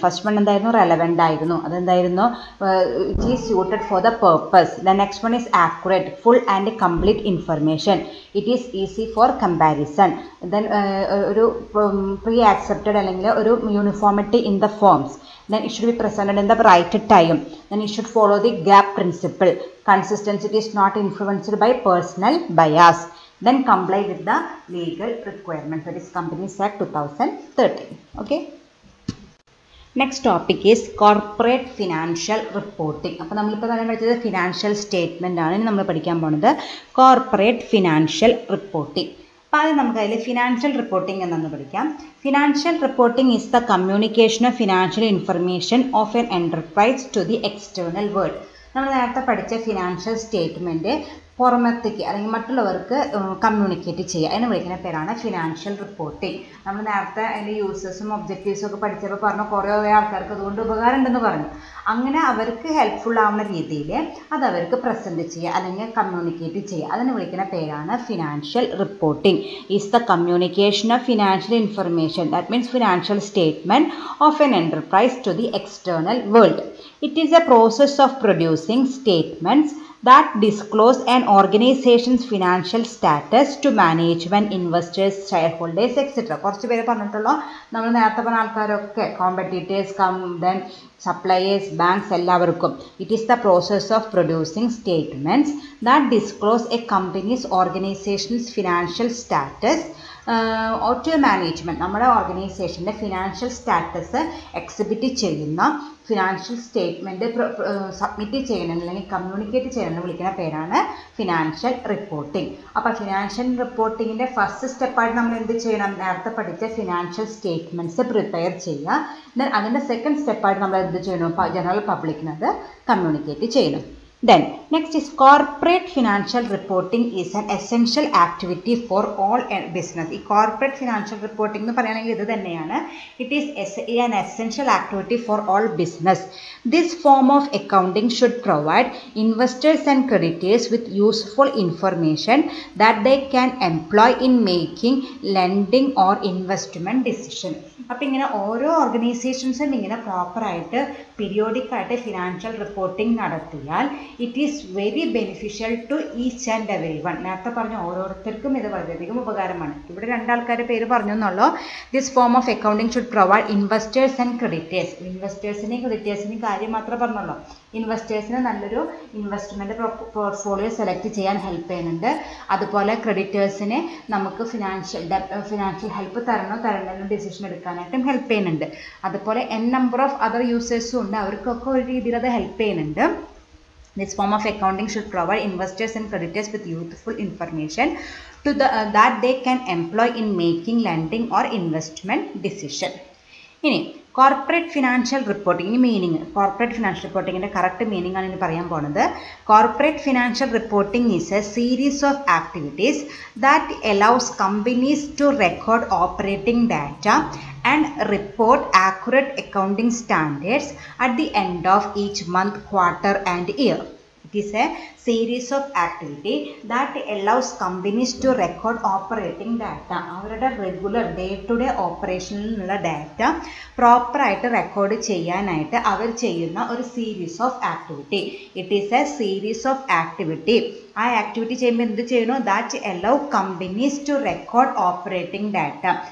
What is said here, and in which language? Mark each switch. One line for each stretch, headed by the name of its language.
English: First one എന്തായിരുന്നു? Relevant ആയിരുന്നു. അതെന്തായിരുന്നു? It is suited for the purpose. The next one is accurate, full and complete information. It is easy for comparison. Then ഒരു pre accepted അല്ലെങ്കിൽ ഒരു uniformity in the forms. Then it should be presented in the right time. Then it should follow the gap principle. Consistency is not influenced by personal bias. Then comply with the legal requirements. That is Companies Act 2013. Okay. Next topic is corporate financial reporting.
Malayalam: അപ്പോൾ നമ്മളിപ്പോൾ പറയാൻ പഠിച്ചത് financial statement ആണ്. ഇനി നമ്മൾ പഠിക്കാൻ പോകുന്നത് corporate financial reporting. അപ്പോൾ ആദ്യം നമുക്ക് അതിൽ ഫിനാൻഷ്യൽ റിപ്പോർട്ടിംഗ് എന്താണെന്ന് പഠിക്കാം.
English: Financial reporting is the communication of financial information of an enterprise to the external world.
Malayalam: നമ്മൾ നേരത്തെ പഠിച്ച ഫിനാൻഷ്യൽ സ്റ്റേറ്റ്മെൻറ്റ് പുറമത്തേക്ക് അല്ലെങ്കിൽ മറ്റുള്ളവർക്ക് കമ്മ്യൂണിക്കേറ്റ് ചെയ്യുക. അതിന് വിളിക്കുന്ന പേരാണ് ഫിനാൻഷ്യൽ റിപ്പോർട്ടിംഗ്. നമ്മൾ നേരത്തെ അതിൻ്റെ യൂസേഴ്സും ഒബ്ജക്റ്റീവ്സും ഒക്കെ പഠിച്ചപ്പോൾ പറഞ്ഞു കുറേ ആൾക്കാർക്ക് അതുകൊണ്ട് ഉപകാരം ഉണ്ടെന്ന് പറഞ്ഞു. അങ്ങനെ അവർക്ക് ഹെൽപ്ഫുൾ ആവുന്ന രീതിയിൽ അത് അവർക്ക് പ്രസൻറ്റ് ചെയ്യുക അല്ലെങ്കിൽ കമ്മ്യൂണിക്കേറ്റ് ചെയ്യുക. അതിന് വിളിക്കുന്ന പേരാണ്
English: Financial reporting. Is the communication of financial information, that means financial statement of an enterprise to the external world. It is a process of producing statements that disclose an organization's financial status to management, investors, shareholders, etc.
Malayalam: കുറച്ച് പേര് പറഞ്ഞിട്ടുള്ളൂ. നമ്മൾ നേരത്തെ പറഞ്ഞ ആൾക്കാരൊക്കെ competitors,
English: then suppliers, banks
Malayalam: എല്ലാവർക്കും.
English: It is the process of producing statements that disclose a company's organization's financial status to management.
Malayalam: നമ്മുടെ ഓർഗനൈസേഷൻ്റെ financial status exhibit ചെയ്യുന്ന ഫിനാൻഷ്യൽ സ്റ്റേറ്റ്മെൻറ്റ് സബ്മിറ്റ് ചെയ്യണം അല്ലെങ്കിൽ കമ്മ്യൂണിക്കേറ്റ് ചെയ്യണം വിളിക്കുന്ന പേരാണ് ഫിനാൻഷ്യൽ റിപ്പോർട്ടിംഗ്. അപ്പോൾ ഫിനാൻഷ്യൽ റിപ്പോർട്ടിങ്ങിൻ്റെ ഫസ്റ്റ് സ്റ്റെപ്പായിട്ട് നമ്മൾ എന്ത് ചെയ്യണം? നേരത്തെ പഠിച്ച ഫിനാൻഷ്യൽ സ്റ്റേറ്റ്മെൻറ്റ്സ് പ്രിപ്പയർ ചെയ്യുക. ദെൻ അതിൻ്റെ സെക്കൻഡ് സ്റ്റെപ്പായിട്ട് നമ്മൾ എന്ത് ചെയ്യണം? ജനറൽ പബ്ലിക്കിനത് കമ്മ്യൂണിക്കേറ്റ് ചെയ്യണം.
English: Then next is corporate financial reporting is an essential activity for all business.
Malayalam: ഈ corporate financial reporting എന്ന് പറയുകയാണെങ്കിൽ ഇത് തന്നെയാണ്.
English: It is an essential activity for all business. This form of accounting should provide investors and creditors with useful information that they can employ in making lending or investment decision.
Malayalam: അപ്പോൾ ഇങ്ങനെ ഓരോ ഓർഗനൈസേഷൻസും ഇങ്ങനെ പ്രോപ്പറായിട്ട് periodic ആയിട്ട് financial reporting നടത്തിയാൽ
English: It is very beneficial to each and every one.
Malayalam: നേരത്തെ പറഞ്ഞ ഓരോരുത്തർക്കും ഇത് വളരെയധികം ഉപകാരമാണ്. ഇവിടെ രണ്ടാൾക്കാരുടെ പേര് പറഞ്ഞു എന്നുള്ളൂ.
English: This form of accounting should provide investors and creditors.
Malayalam: ഇൻവെസ്റ്റേഴ്സിനെയും ക്രെഡിറ്റേഴ്സിനെയും കാര്യം മാത്രമേ പറഞ്ഞുള്ളൂ. ഇൻവെസ്റ്റേഴ്സിന് നല്ലൊരു ഇൻവെസ്റ്റ്മെൻറ്റ് പോർട്ട്ഫോളിയോ സെലക്ട് ചെയ്യാൻ ഹെൽപ്പ് ചെയ്യുന്നുണ്ട്. അതുപോലെ ക്രെഡിറ്റേഴ്സിനെ നമുക്ക് ഫിനാൻഷ്യൽ ഹെൽപ്പ് തരണമെന്ന് ഡിസിഷൻ എടുക്കാനായിട്ടും ഹെൽപ്പ് ചെയ്യുന്നുണ്ട്. അതുപോലെ നമ്പർ ഓഫ് അതർ യൂസേഴ്സും ഉണ്ട്, അവർക്കൊക്കെ ഒരു രീതിയിൽ അത് ഹെൽപ്പ് ചെയ്യുന്നുണ്ട്.
English: This form of accounting should provide investors and creditors with useful information that they can employ in making lending or investment decision.
Malayalam: ഇനി corporate financial reporting meaning, corporate financial റിപ്പോർട്ടിങ്ങിൻ്റെ correct meaning ആണ് ഇനി പറയാൻ പോകുന്നത്.
English: Corporate financial reporting is a series of activities that allows companies to record operating data and report accurate accounting standards at the end of each month, quarter and year. It is a series of activity that allows companies to record operating data.
Malayalam: അവരുടെ regular day to day ഓപ്പറേഷനിലുള്ള data പ്രോപ്പറായിട്ട് record ചെയ്യാനായിട്ട് അവർ ചെയ്യുന്ന ഒരു series of activity.
English: It is a series of activity.
Malayalam: ആ activity ചെയ്യുമ്പോൾ എന്ത് ചെയ്യണോ?
English: That allow companies to record operating data.